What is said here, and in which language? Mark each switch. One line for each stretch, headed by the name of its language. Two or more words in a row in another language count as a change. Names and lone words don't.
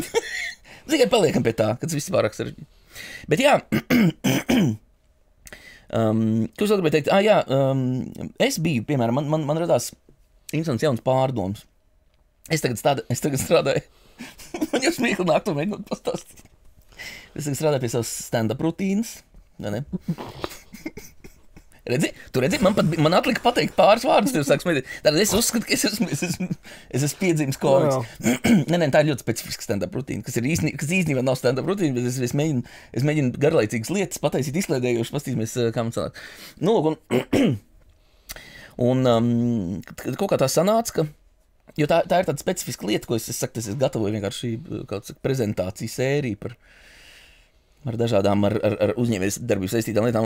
Latvian: Tikai paliekam pie tā, ka tas viss ir pārāk sarežģīti. Bet jā, ko es vēl gribēju teikt? Es biju, piemēram, man radās interesants jauns pārdoms. Es tagad strādāju, man jau smieklīgi nāk to mēģināt pastāstīt. Es tagad strādāju pie savas
English: stand-up
Latvian: rutīnas, vai ne? Tu redzi, man atlika pateikt pāris vārdus, tev sāk smēdīt. Tātad es uzskatu, ka es esmu piedzīmes komiks. Nē, tā ir ļoti specifiska
English: stand-up rutīna,
Latvian: kas īstenībā nav stand-up rutīna, bet es mēģinu garlaicīgas lietas pataisīt izklaidējoši, pastīsimies, kā man sanāk. Un kaut kā tā sanāca, jo tā ir tāda specifiska lieta, ko es gatavoju vienkārši prezentāciju sēriju ar dažādām ar uzņēmējas darbības saistītām lietām.